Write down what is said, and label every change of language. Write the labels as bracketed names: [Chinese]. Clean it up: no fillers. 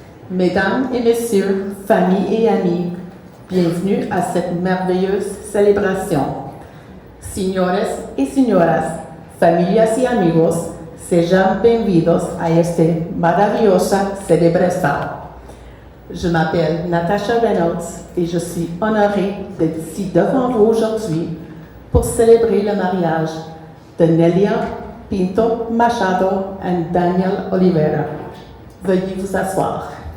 [French] Mesdames et messieurs, familles et amis, bienvenue à cette merveilleuse célébration. [Spanish] Señores y señoras, familias y amigos, sean bienvenidos a esta maravillosa célébration. [French] Je m'appelle Natasha Reynolds et je suis honorée d'être ici devant vous aujourd'hui pour célébrer le mariage de Nelia Pinto Machado et Daniel Oliveira. Veuillez vous asseoir.